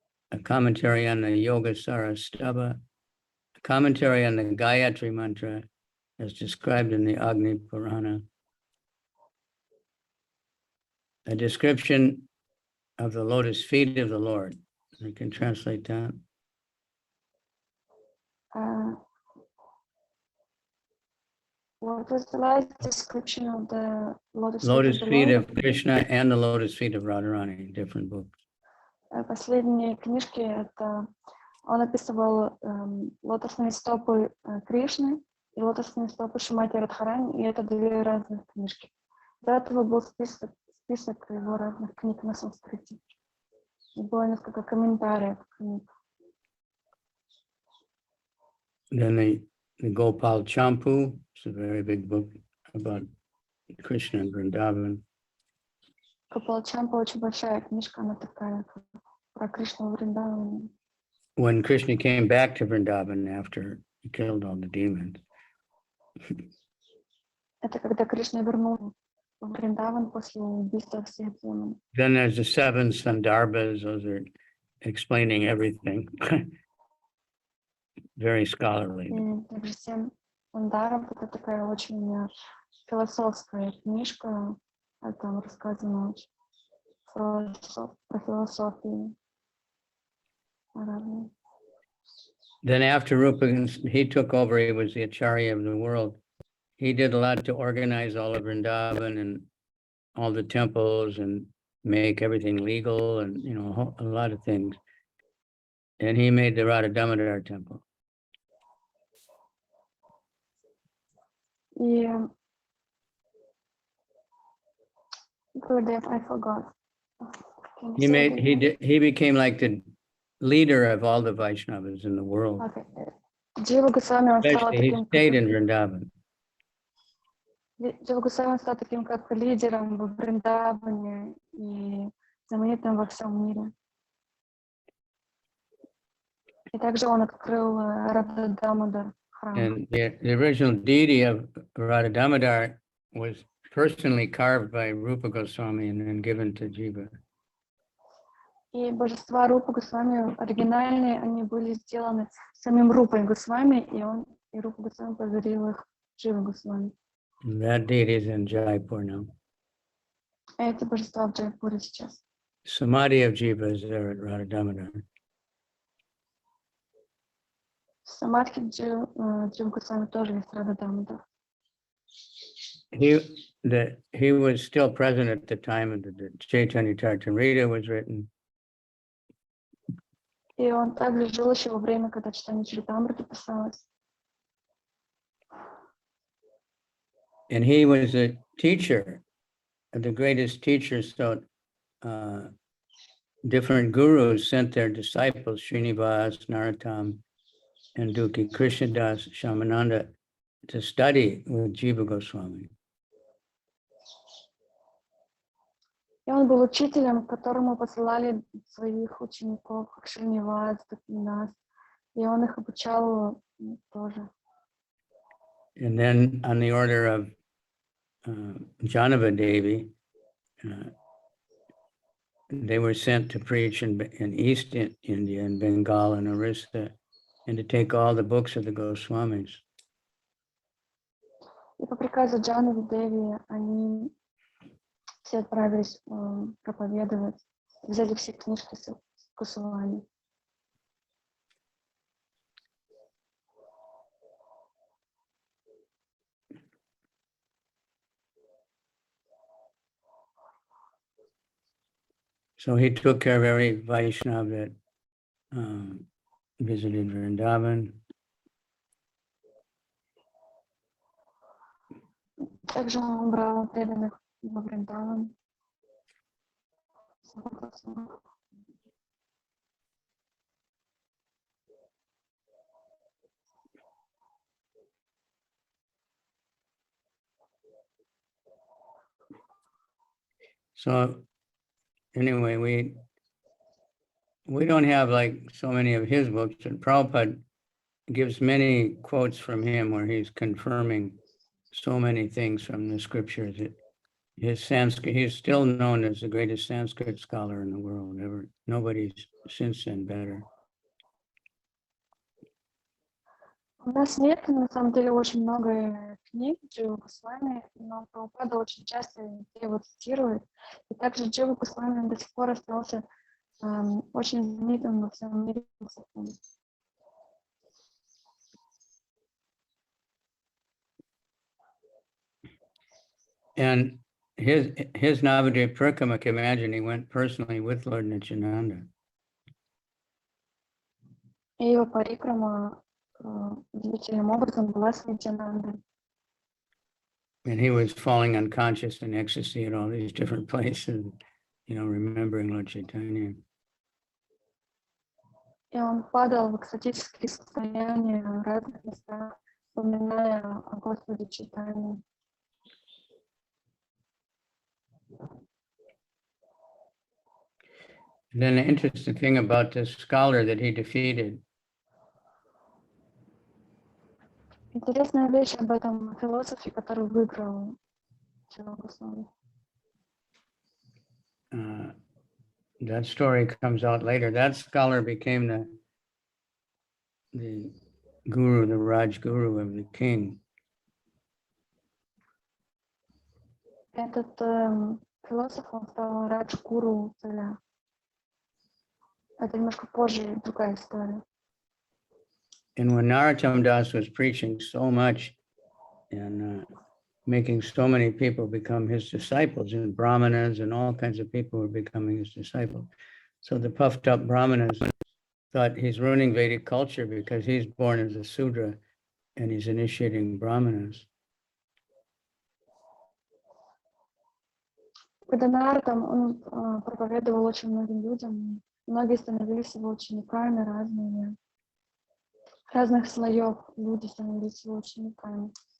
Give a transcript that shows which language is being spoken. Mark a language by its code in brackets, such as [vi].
[en] a commentary on the Yogasara Stava, a commentary on the Gayatri Mantra as described in the Agni Purana, a description of the lotus feet of the Lord. I can translate that. What was the last description of the lotus Feet of Krishna and the lotus feet of Radharani, different books. [ru] Последние книжки это он описывал лотосные стопы Кришны и лотосные стопы Шримати Радхарани, и это две разных книжки. До этого был список его разных книг на санскрите. И было несколько комментариев книг. [en] Then the Gopal Champu, it's a very big book about Krishna and Vrindavan. [ru] Gopal Champu очень большая книжка, она такая про Кришну в Вриндаване. [en] When Krishna came back to Vrindavan after he killed all the demons. [ru] Это когда Кришна вернулся в Вриндаван после убийства всех демонов. [en] Then there's the 7 Sandarbhas, those are explaining everything. Very scholarly. [ru] И также 7 Сандаров, это такая очень философская книжка, там рассказано про философию. [en] Then after Rupa, he took over, he was the Acharya of the world. He did a lot to organize all of Vrindavan and all the temples and make everything legal and, you know, a lot of things. And he made the Radha Damodar temple. Yeah. I forgot. He became like the leader of all the Vaishnavas in the world. [ru] Okay. Джива Госвами, он стал [en] He [ru] таким, [en] stayed in Vrindavan. [ru] Джива Госвами стал таким как лидером в Вриндаване и знаменитым во всем мире. И также он открыл Радha Damodar храм. [en] And the original deity of Radha Damodar was personally carved by Rupa Goswami and then given to Jiva. [ru] И божества Рупы Госвами оригинальные, они были сделаны самим Рупой Госвами, и Рупа Госвами подарил их Дживе Госвами. [en] That deity is in Jaipur now. [ru] Эти божества в Джайпуре сейчас. [en] Samadhi of Jiva is there at Radha Damodar. [ru] Самадхи Джива Госвами тоже есть Рада Дамодар. [en] He was still present at the time of the Chaitanya Charitamrita was written. [ru] И он также жил еще во время, когда читание Чаритамриты писалось. [en] And he was a teacher, the greatest teacher. So different gurus sent their disciples, Srinivas, Narottam, and Dukhi Krishnadas, Shamananda, to study with Jiva Goswami. [ru] И он был учителем, к которому посылали своих учеников, как Шринивас, Дукхинас, и он их обучал тоже. [en] And then on the order of Vamanadevi, they were sent to preach in East India, in Bengal and Orissa, and to take all the books of the Goswamis. [ru] И по приказу Джанавы Деви они все отправились проповедовать, взяли все книжки с Госвами. [en] So he took care of every Vaishnava that visited Vrindavan. [ru] Также он брал преданных во Вриндаван. [en] So anyway, we don't have like so many of his books, and Prabhupada gives many quotes from him where he's confirming so many things from the scriptures. His Sanskrit, he's still known as the greatest Sanskrit scholar in the world ever. Nobody's since then better. [ru] У нас нет, на самом деле, очень много книг Дживы Госвами, но Прабхупада очень часто его цитирует. И также Джива Госвами до сих пор остался очень знаменитым во всем мире. [en] And his Navadvipa Parikrama, imagine he went personally with Lord Nityananda. [ru] И его парикрама удивительным образом была с Нитянандой. [en] And he was falling unconscious in ecstasy at all these different places, remembering Lord Chaitanya. [ru] И он падал в экстатические состояния в разных местах, вспоминая о Господе Чайтанье. [en] And then the interesting thing about this scholar that he defeated. [ru] Интересная вещь об этом философе, который выиграл Джива Госвами. [en] That story comes out later. That scholar became the guru, the Raj Guru of the king. [ru] Этот философ, он стал Радж-гуру царя. Это немножко позже, другая история. [en] And when Narottam Das was preaching so much and making so many people become his disciples, and Brahmanas and all kinds of people were becoming his disciples. So the puffed up Brahmanas thought he's ruining Vedic culture because he's born as a Sudra and he's initiating Brahmanas. [ru] Когда Наротам, он проповедовал очень многим людям, многие становились его учениками разных слоев люди становились его учениками.